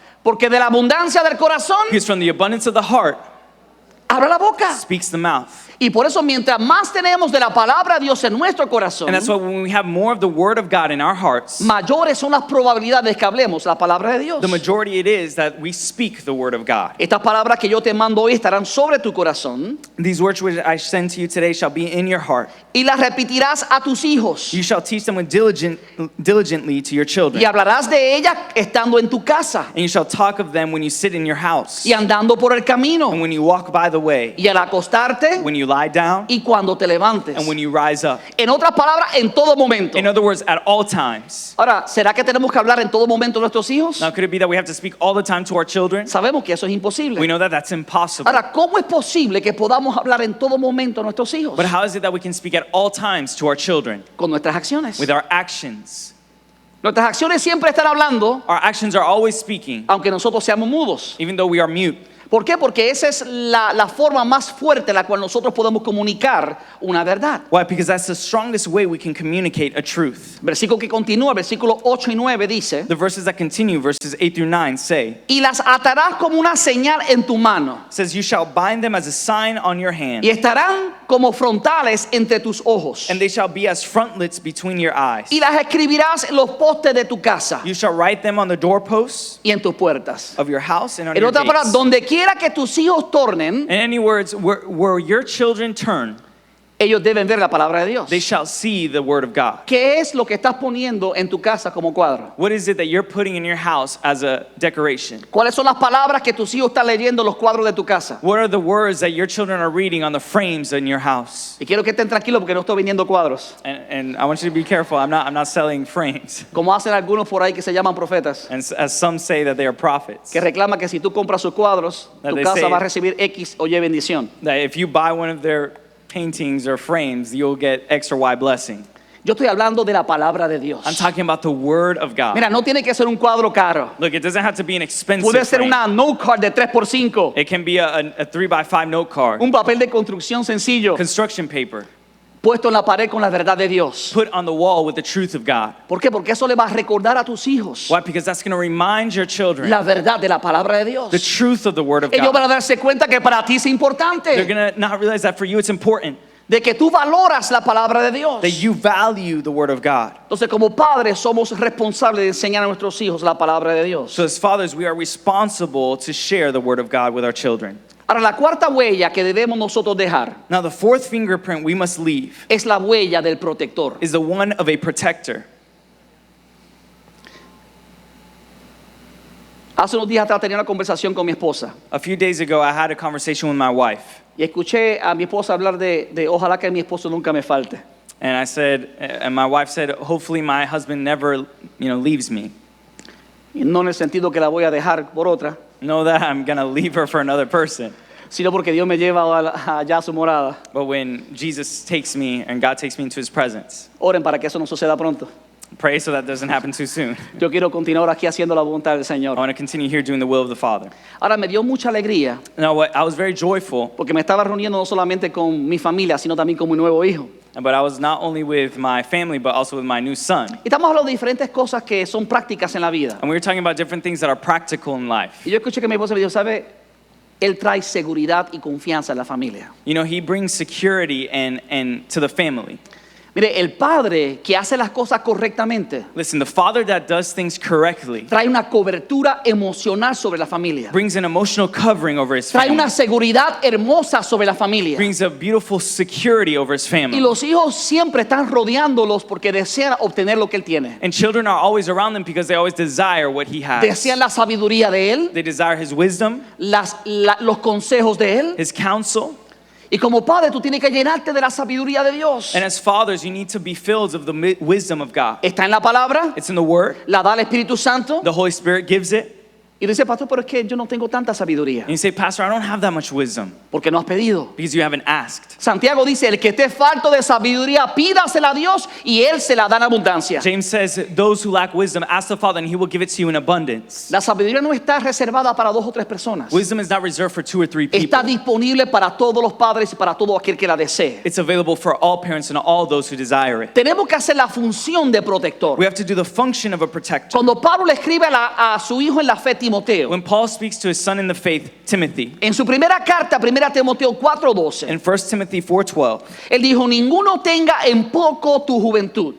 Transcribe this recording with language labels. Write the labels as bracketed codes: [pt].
[es] Porque de la abundancia del corazón [en] Because from the abundance of the heart [es] habla la boca. [en] speaks the mouth. [es] Y por eso mientras más tenemos de la palabra de Dios en nuestro corazón, [en] And that's why when we have more of the word of God in our hearts, [es] mayores son las probabilidades que hablemos la palabra de Dios. [en] the majority it is that we speak the word of God. [es] Estas palabras que yo te mando hoy estarán sobre tu corazón [en] These words which I send to you today shall be in your heart. [es] y las repetirás a tus hijos [en] You shall teach them with diligently to your children. [es] y hablarás de ellas estando en tu casa [en] And you shall talk of them when you sit in your house, [es] y andando por el camino [en] and when you walk by the way, [es] y al acostarte [en] when you lie down, [es] y cuando te levantes. [en] and when you rise up. [es] En otras palabras, en todo momento. [en] In other words, at all times. [es] Ahora, ¿será que tenemos que hablar en todo momento a nuestros hijos? [en] Now, could it be that we have to speak all the time to our children? [es] Sabemos que eso es [en] We [es] imposible. [en] know that that's impossible. [es] Ahora, ¿cómo es posible que podamos hablar en todo momento a nuestros hijos? [en] But how is it that we can speak at all times to our children? [es] Con nuestras acciones. [en] With our actions. [es] Nuestras acciones siempre están hablando, [en] Our actions are always speaking, [es] aunque nosotros seamos mudos. [en] even though we are mute. [es] ¿Por qué? Porque esa es la forma más fuerte en la cual nosotros podemos comunicar una verdad. [en] Why? Because that's the strongest way we can communicate a truth. [es] Versículo que continúa, versículos 8 y 9 dice: [en] The verses that continue, verses 8-9 say, [es] y las atarás como una señal en tu mano, [en] says, you shall bind them as a sign on your hand, [es] y estarán como frontales entre tus ojos, [en] and they shall be as frontlets between your eyes. [es] y las escribirás en los postes de tu casa [en] You shall write them on the doorposts [es] y en tus puertas. [en] of your house and on [es] En [en] your [es] otras palabras, [en] gates. [es] donde quiera quiera que tus hijos tornen, [en] In any words, where your children turn, [es] ellos deben ver la palabra de Dios. [en] they shall see the word of God. [es] ¿Qué es lo que estás poniendo en tu casa como cuadro? [en] What is it that you're putting in your house as a decoration? [es] ¿Cuáles son las palabras que tus hijos están leyendo en los cuadros de tu casa? [en] What are the words that your children are reading on the frames in your house? [es] Y quiero que estén tranquilos porque no estoy vendiendo cuadros, [en] And I want you to be careful. I'm not selling frames. [es] como hacen algunos por ahí que se llaman profetas, [en] And as some say that they are prophets. [es] que reclaman que si tú compras sus cuadros, [en] That [es] tu [en] they [es] casa [en] say- [es] va a recibir X o Y bendición. [en] That if you buy one of their paintings or frames, you'll get X or Y blessing. [es] Yo estoy hablando de la palabra de Dios. [en] I'm talking about the word of God. [es] Mira, no tiene que ser un cuadro caro. [en] Look, it doesn't have to be an expensive [es] Puede ser [en] frame. [es] una note card de 3x5, [en] It can be a 3x5 note card, [es] un papel de construcción sencillo, [en] construction paper, [es] puesto en la pared con la verdad de Dios. [en] put on the wall with the truth of God. [es] ¿Por qué? Porque eso le va a recordar a tus hijos [en] Why? Because that's going to remind your children [es] la verdad de la palabra de Dios. [en] the truth of the word of [es] Ellos van [en] God. [es] a darse cuenta que para ti es [en] They're [es] importante, [en] going to not realize that for you it's important, [es] de que tú valoras la palabra de Dios. [en] that you value the word of God. [es] Entonces, como padres somos responsables de enseñar a nuestros hijos la palabra de Dios. [en] So as fathers, we are responsible to share the word of God with our children. [es] Ahora, la cuarta huella que debemos nosotros dejar [en] Now, the fourth fingerprint we must leave [es] es la huella del protector. [en] is the one of a protector. [es] Hace unos días atrás tenía una conversación con mi esposa [en] A few days ago, I had a conversation with my wife, [es] y escuché a mi esposa hablar de ojalá que mi esposo nunca me falte. [en] and I said, and my wife said, hopefully my husband never, leaves me. [es] Y no en el sentido que la voy a dejar por otra, [en] Know that I'm gonna leave her for another person. [es] sino porque Dios me lleva allá a su morada. [en] But when Jesus takes me and God takes me into His presence, [es] Oren para que eso no suceda pronto. [en] pray so that doesn't happen too soon. [es] Yo quiero continuar aquí haciendo la voluntad del [en] I [es] Señor. [en] want to continue here doing the will of the Father. [es] Ahora me dio mucha alegría [en] Now, what I was very joyful, [es] porque me estaba reuniendo no solamente con mi familia, sino también con mi nuevo hijo. [en] but I was not only with my family, but also with my new son. [es] Y estamos hablando de diferentes cosas que son prácticas en la vida. [en] And we were talking about different things that are practical in life. [es] Y yo escuché que mi esposa me dijo, ¿sabe? Él trae seguridad y confianza en la familia. [en] He brings security and to the family. [es] Mire, el padre que hace las cosas correctamente [en] Listen, the father that does things correctly [es] trae una cobertura emocional sobre la familia. [en] brings an emotional covering over his [es] Trae [en] family. [es] una seguridad hermosa sobre la familia. [en] Brings a beautiful security over his [es] Y [en] family. [es] los hijos siempre están rodeándolos porque desean obtener lo que él tiene. [en] And children are always around them because they always desire what he has. [es] Desean la sabiduría de él, [en] They desire his wisdom, [es] los consejos de él. [en] his counsel. [es] Y como padre tú tienes que llenarte de la sabiduría de Dios. [en] And as fathers, you need to be filled of the wisdom of God. [es] Está en la palabra, [en] It's in the Word. [es] la da el Espíritu Santo. [en] The Holy Spirit gives it. [es] Y dice, pastor, pero es que yo no tengo tanta sabiduría. [en] And you say, Pastor, I don't have that much wisdom [es] Porque no has pedido. [en] because you haven't asked. [es] Santiago dice, el que esté falto de sabiduría, pídasela a Dios y él se la da en abundancia. [en] James says, those who lack wisdom, ask the Father and he will give it to you in abundance. [es] La sabiduría no está reservada para 2 o 3 personas. [en] Wisdom is not reserved for 2 or 3 people. [es] Está disponible para todos los padres y para todo aquel que la desee. [en] It's available for all parents and all those who desire it. [es] Tenemos que hacer la función de protector. [en] We have to do the function of a protector. [es] Cuando Pablo le escribe a su hijo en la fe, Timoteo, [en] When Paul speaks to his son in the faith, Timothy, [es] en su primera carta, 1 Timoteo 4:12, [en] in 1 Timothy 4:12, [es] él dijo, ninguno tenga en poco tu juventud,